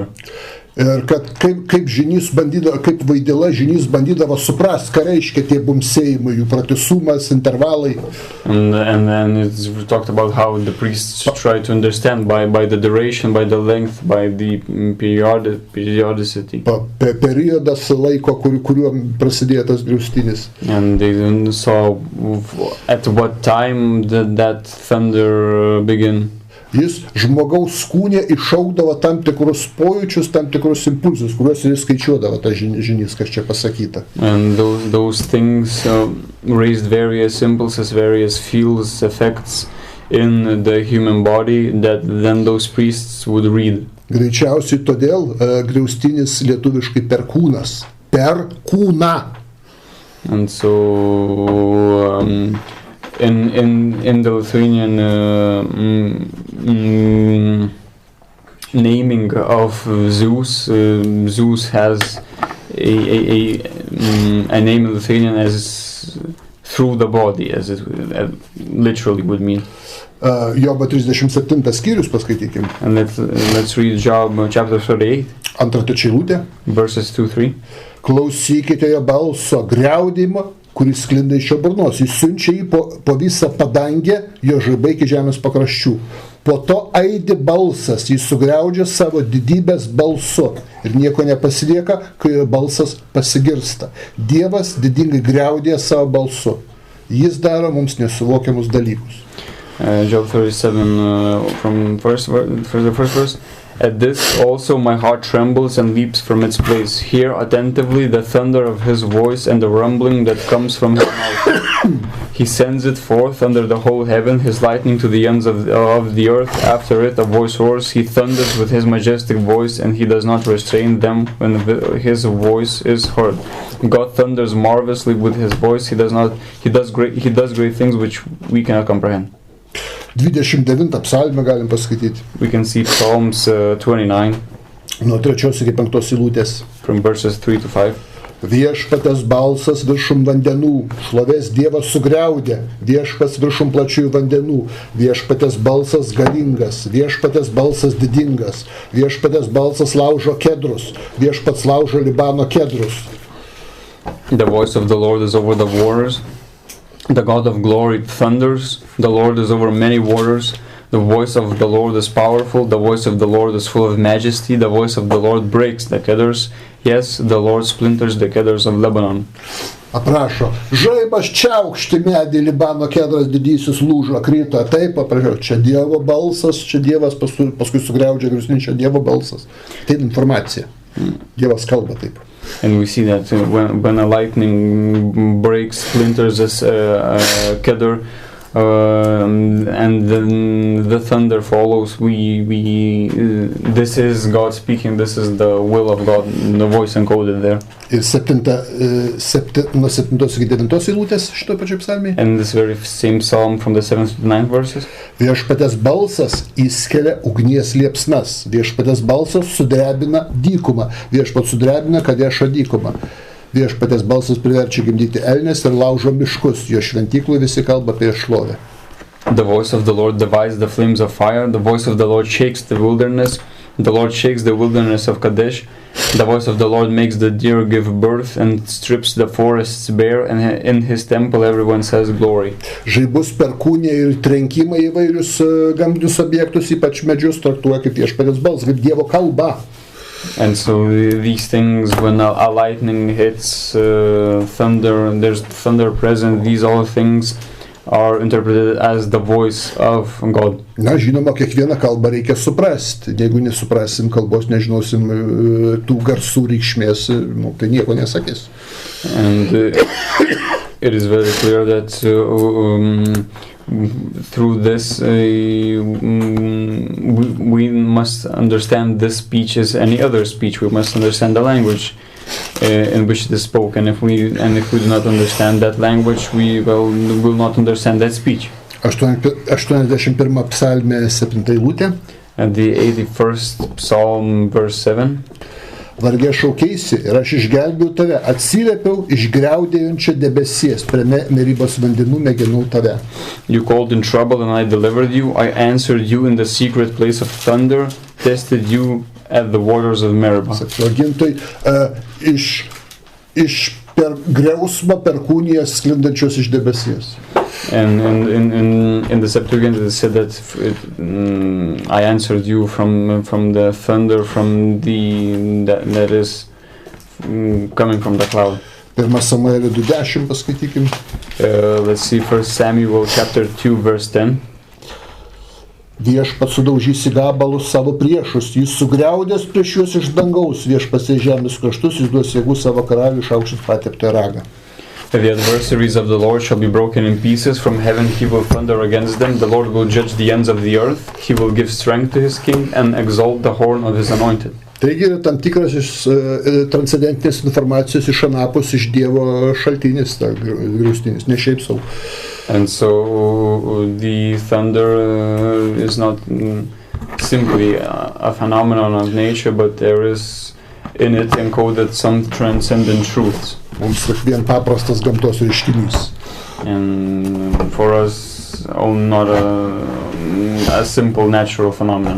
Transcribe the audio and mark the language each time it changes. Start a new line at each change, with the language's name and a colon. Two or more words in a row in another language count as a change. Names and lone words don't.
Lithuanian: Ir kad kaip žynys bandydavo, kaip vaidila žynys bandydavo suprast, ką reiškia tie bumbsėjimai, jų pratisumas, intervalai.
English: And then it's talked about how the priests try to understand by the duration, by the length, by the periodicity.
Lithuanian: Periodas laiko, kuriuo prasidėjo tas griaustinis.
English: And they saw at what time that thunder began.
Lithuanian: Jis žmogaus kūne iššaukdavo tam tikrus pojūčius, tam tikrus impulsus, kuriuos jis skaičiuodavo, tas žynys, kas čia pasakyta.
English: And those things raised various impulses, various feels, effects in the human body that then those priests would read.
Lithuanian: Greičiausiai todėl griaustinis lietuviškai perkūnas. Perkūna.
English: And so in the Lithuanian naming of Zeus, Zeus has a name in Lithuanian as through the body, as it literally would mean.
Lithuanian: Jobo 37 skyrius paskaitykim.
English: And let's read Job chapter 38.
Lithuanian: Antra eilutė.
English: Verses 2-3.
Lithuanian: Klausykite jo balso griaudimo, kuris sklinda iš jo burnos. Jis siunčia jį po visą padangę, jo žaibai iki žemės pakraščių. Po to aidi balsas, jis sugriaudžia savo didybės balsu ir nieko nepasilieka, kai jo balsas pasigirsta. Dievas didingai griaudė savo balsu. Jis daro mums nesuvokiamus dalykus.
English: Job 37 from the first verse. At this also my heart trembles and leaps from its place. Hear attentively the thunder of his voice and the rumbling that comes from his mouth. He sends it forth under the whole heaven, his lightning to the ends of the earth. After it a voice roars. He thunders with his majestic voice, and he does not restrain them when his voice is heard. God thunders marvelously with his voice. He does great things which we cannot comprehend.
Lithuanian: 29 psalmę galim paskaityti.
English: We can see Psalms 29.
Lithuanian: Nuo 3 iki 5 eilutės.
English: From verses 3 to 5.
Lithuanian: Viešpatės balsas viršum vandenų, šlovės Dievas sugriaudė, viešpats viršum plačiųjų vandenų, viešpatės balsas galingas, viešpatės balsas didingas, viešpatės balsas laužo kedrus, viešpats laužo Libano kedrus.
English: The voice of the Lord is over the waters. The God of glory thunders. The Lord is over many waters. The voice of the Lord is powerful. The voice of the Lord is full of majesty. The voice of the Lord breaks the cedars. Yes, the Lord splinters the cedars of Lebanon.
Lithuanian: Aprašo, žaibas čiaukšti medį, Libano kedras didysis lūžo, krito, taip aprašo, čia Dievo balsas, čia Dievas paskui sugriaudžia griusnį, čia Dievo balsas. Tai informacija. Dievas kalba taip.
English: And we see that when a lightning breaks, splinters a cedar, and then the thunder follows, this is God speaking, this is the will of God, the voice encoded there.
Lithuanian: Ir nuo 7 iki 9 eilutės šitoj pačioj psalmėje.
English: And this very same psalm from the 7th to 9th verses.
Lithuanian: Viešpatės balsas įskelia ugnies liepsnas, viešpatės balsas sudrebina dykumą, viešpats sudrebina Kadešo dykumą. Viešpatės balsas priverčia gimdyti elnes ir laužo miškus, jo šventyklų visi kalba apie šlovę.
English: The voice of the Lord divides the flames of fire, the voice of the Lord shakes the wilderness, the Lord shakes the wilderness of Kadesh, the voice of the Lord makes the deer give birth and strips the forests bare, and in his temple everyone says glory.
Lithuanian: Žaibus, perkūnija ir trenkimai įvairius gamtinius objektus, ypač medžius, traktuoja kaip viešpatės balsas, kaip Dievo kalba.
English: And so these things, when a lightning hits, thunder, there's thunder present, these all things are interpreted as the voice of God.
Lithuanian: Na, žinoma, kiekvieną kalbą reikia suprasti. Jeigu nesuprasim kalbos, nežinosim tų garsų reikšmės, tai nieko nesakys.
English: And it is very clear that through this we must understand this speech as any other speech. We must understand the language in which it is spoken. If we do not understand that language, we will not understand that speech.
Lithuanian: 81 psalmė 7 eilutė.
English: And the 81st Psalm, verse 7.
Lithuanian: Varge šaukeisi ir aš išgelbėjau tave, atsiliepiau iš griaudėjančio debesies, prie Meribos vandenų mėginau tave.
English: You called in trouble and I delivered you. I answered you in the secret place of thunder, tested you at the waters of Meribah.
Lithuanian: Septuagintoj, iš per griausmą perkūnijas sklindančios iš debesies.
English: And in the Septuagint it said that I answered you from the thunder, from that is coming from the cloud.
Lithuanian: 1 Samuelio 2:10 paskaitykim.
English: Let's see 1 Samuel chapter 2 verse 10.
Lithuanian: Viešpats sudaužys į gabalus savo priešus, jis sugriaudės prieš juos iš dangaus, viešpats į žemės kraštus, jis duos jėgų savo karaliui išaukštinti pateptąją ragą.
English: The adversaries of the Lord shall be broken in pieces. From heaven he will thunder against them. The Lord will judge the ends of the earth. He will give strength to his king and exalt the horn of his anointed.
Lithuanian: Taigi yra tam tikras transcendentinės informacijos iš anapus, iš Dievo šaltinis, griaustinis, ne šiaip sau.
English: And so the thunder is not simply a phenomenon of nature, but there is in it encoded some transcendent truths.
Lithuanian: Mums vien paprastas gamtos reiškinys.
English: And for us, not a simple natural phenomenon.